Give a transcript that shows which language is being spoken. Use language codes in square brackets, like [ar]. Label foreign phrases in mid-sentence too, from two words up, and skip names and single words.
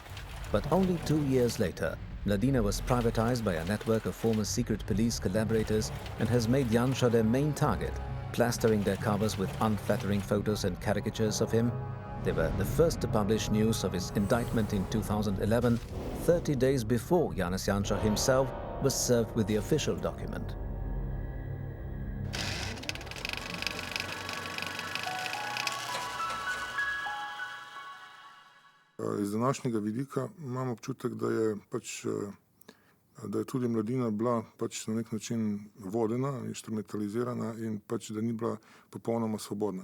[en] But only 2 years later, Mladina was privatized by a network of former secret police collaborators and has made Jansa their main target, plastering their covers with unflattering photos and caricatures of him. They were the first to publish news of his indictment in 2011, 30 days before Janez Jansa himself was served with the official document. [sl] Iz današnjega vidika imam občutek, da je tudi Mladina bila na nek način vodena, instrumentalizirana in da ni bila popolnoma svobodna.